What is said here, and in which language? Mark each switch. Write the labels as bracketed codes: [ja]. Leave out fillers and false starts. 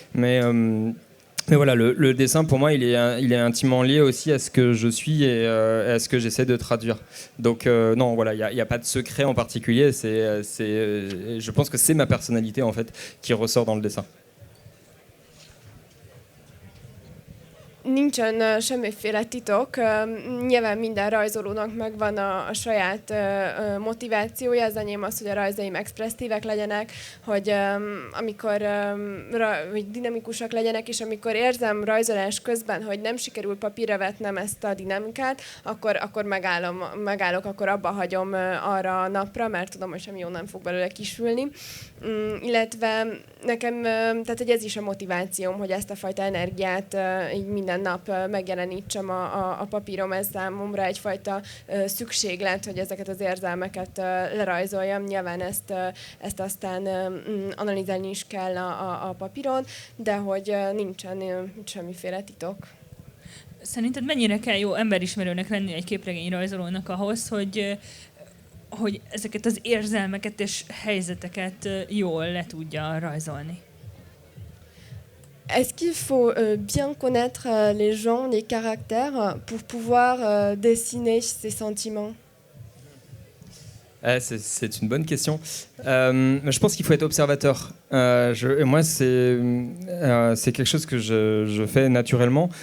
[fr] Mais voilà, le dessin pour moi il est intimement lié aussi à ce que je suis et à ce que j'essaie de traduire. Donc non, voilà, il n'y a pas de secret en particulier. Je pense que c'est ma personnalité en fait qui ressort dans le dessin. [hu] Nincsen semmiféle titok. Nyilván minden rajzolónak megvan a saját motivációja. Az enyém az, hogy a rajzaim expresszívek legyenek, hogy amikor dinamikusak legyenek, és amikor érzem rajzolás közben, hogy nem sikerül papírra vetnem ezt a dinamikát, akkor megállok, akkor abba hagyom arra a napra, mert tudom, hogy semmi jó nem fog belőle kisülni. Illetve nekem, tehát hogy ez is a motivációm, hogy ezt a fajta energiát így minden nap megjelenítsem a papírom, ez számomra egyfajta szükséglet, hogy ezeket az érzelmeket lerajzoljam. Nyilván ezt aztán analizálni is kell a papíron, de hogy nincsen semmiféle titok. Szerinted mennyire kell jó emberismerőnek lenni egy képregényrajzolónak ahhoz, hogy ezeket az érzelmeket és helyzeteket jól le tudja rajzolni? [fr] Est-ce qu'il faut bien connaître les gens, les caractères pour pouvoir dessiner ces sentiments? C'est une bonne question. Je pense qu'il faut être observateur. Moi, c'est quelque chose que je fais naturellement.